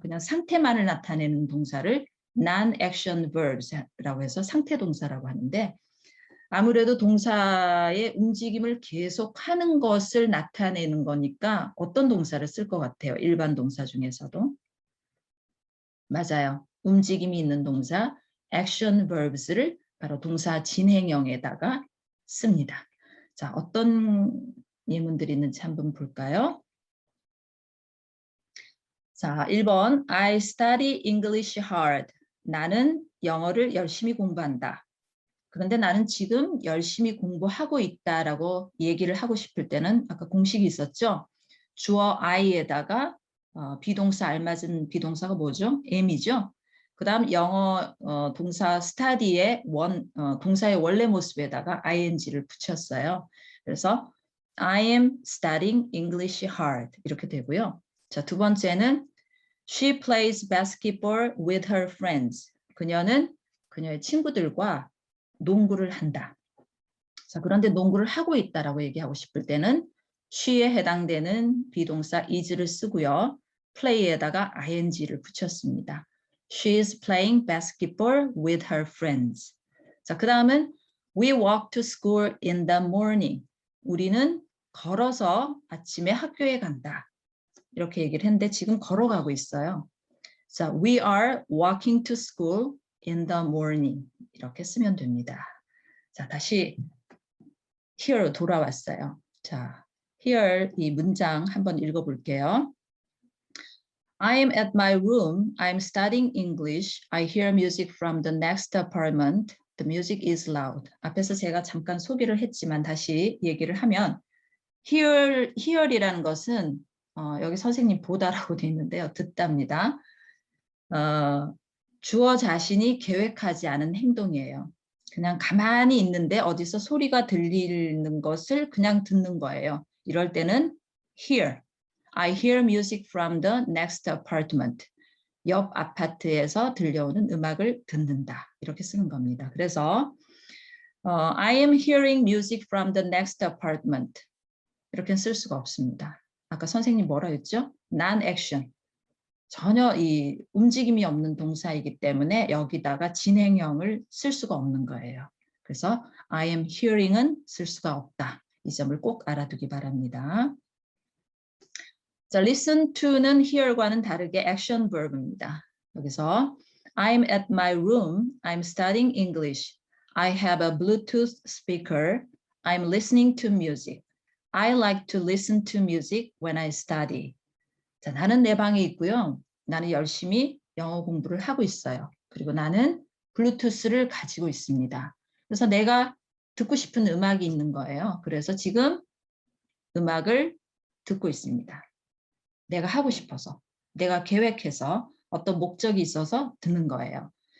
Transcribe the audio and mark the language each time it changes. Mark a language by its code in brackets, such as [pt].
[ko] 그냥 상태만을 나타내는 동사를 non-action verbs라고 해서 상태 동사라고 하는데 아무래도 동사의 움직임을 계속하는 것을 나타내는 거니까 어떤 동사를 쓸 것 같아요. 일반 동사 중에서도. 맞아요. 움직임이 있는 동사 action verbs를 바로 동사 진행형에다가 씁니다. 자, 어떤 예문들이 있는지 한번 볼까요? 자, 1번 [en] I study English hard. [ko] 나는 영어를 열심히 공부한다. 그런데 나는 지금 열심히 공부하고 있다라고 얘기를 하고 싶을 때는 아까 공식이 있었죠? 주어 I에다가 비동사 알맞은 비동사가 뭐죠? am이죠. 그 다음 영어 동사 study의 동사의 원래 모습에다가 ing를 붙였어요. 그래서 [en] I am studying English hard [ko] 이렇게 되고요. 자, 두 번째는 [en] She plays basketball with her friends. [ko] 그녀는 그녀의 친구들과 농구를 한다. 자, 그런데 농구를 하고 있다라고 얘기하고 싶을 때는 she에 해당되는 비동사 is를 쓰고요. play에다가 ing를 붙였습니다. [en] She is playing basketball with her friends. [ko] 자, 그 다음은 [en] we walk to school in the morning. [ko] 우리는 걸어서 아침에 학교에 간다. 이렇게 얘기를 했는데 지금 걸어가고 있어요. [en] 자, we are walking to school in the morning. [ko] 이렇게 쓰면 됩니다. 자, 다시 here로 돌아왔어요. 자, here 이 문장 한번 읽어볼게요. [en] I am at my room. I'm studying English. I hear music from the next apartment. The music is loud. [ko] 앞에서 제가 잠깐 소개를 했지만 다시 얘기를 하면 hear이라는 것은 여기 선생님 보다라고 되어 있는데요. 듣답니다. 주어 자신이 계획하지 않은 행동이에요. 그냥 가만히 있는데 어디서 소리가 들리는 것을 그냥 듣는 거예요. 이럴 때는 hear. [en] I hear music from the next apartment. [ko] 옆 아파트에서 들려오는 음악을 듣는다. 이렇게 쓰는 겁니다. 그래서 [en] I am hearing music from the next apartment. [ko] 이렇게 쓸 수가 없습니다. 아까 선생님 뭐라 했죠? non-action. 전혀 이 움직임이 없는 동사이기 때문에 여기다가 진행형을 쓸 수가 없는 거예요. 그래서 [en] I am hearing [ko] 은 쓸 수가 없다. 이 점을 꼭 알아두기 바랍니다. 자, listen to는 hear과는 다르게 action verb입니다. 여기서 [en] I'm at my room. I'm studying English. I have a Bluetooth speaker. I'm listening to music. I like to listen to music when I study. [ko] 자, 나는 내 방에 있고요. 나는 열심히 영어 공부를 하고 있어요. 그리고 나는 블루투스를 가지고 있습니다. 그래서 내가 듣고 싶은 음악이 있는 거예요. 그래서 지금 음악을 듣고 있습니다. 내가 하고 싶어서, 내가 계획해서 어떤 목적이 있어서 듣는 거예요.